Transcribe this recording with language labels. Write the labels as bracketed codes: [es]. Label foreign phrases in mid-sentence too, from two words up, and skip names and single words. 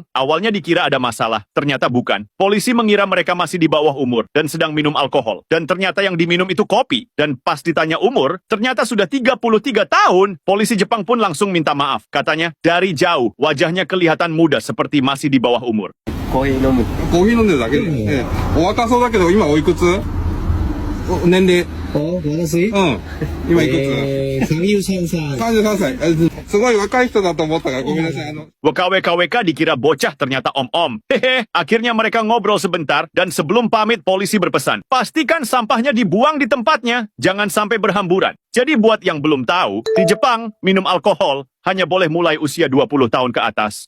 [id] Awalnya dikira ada masalah, ternyata bukan. Polisi mengira mereka masih di bawah umur dan sedang minum alkohol. Dan ternyata yang diminum itu kopi. Dan pas ditanya umur, ternyata sudah 33 tahun. Polisi Jepang pun langsung minta maaf. Katanya, dari jauh wajahnya kelihatan muda seperti masih di bawah umur. [ja] コーヒー飲んでるだけで、お若そうだけど今おいくつ？年齢。私今いくつ？33歳。 33歳。すごい若い人だと思ったからごめんなさい。 [id] WKWK dikira bocah, ternyata om-om. Hehe, akhirnya mereka ngobrol sebentar dan sebelum pamit polisi berpesan, pastikan sampahnya dibuang di tempatnya, jangan sampai berhamburan. Jadi buat yang belum tahu, di Jepang minum alkohol hanya boleh mulai usia 20 tahun ke atas.